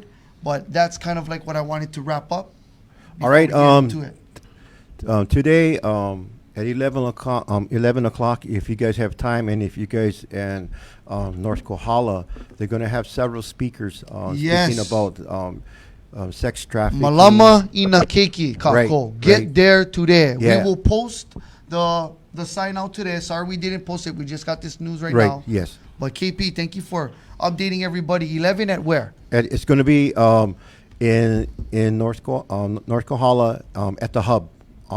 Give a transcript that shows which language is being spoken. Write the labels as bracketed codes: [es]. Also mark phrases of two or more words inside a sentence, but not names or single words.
[en] But that's kind of like what I wanted to wrap up. All right. Today at 11 o'clock, if you guys have time, and if you guys and North Kohala, they're going to have several speakers speaking about sex trafficking. [haw] Malama ina keiki kako. [en] Right, Get right. there today. Yeah. We will post the sign out today. Sorry we didn't post it. We just got this news right Right, now. yes. But KP, thank you for updating everybody. 11 at where? It's going to be in North Kohala at the hub All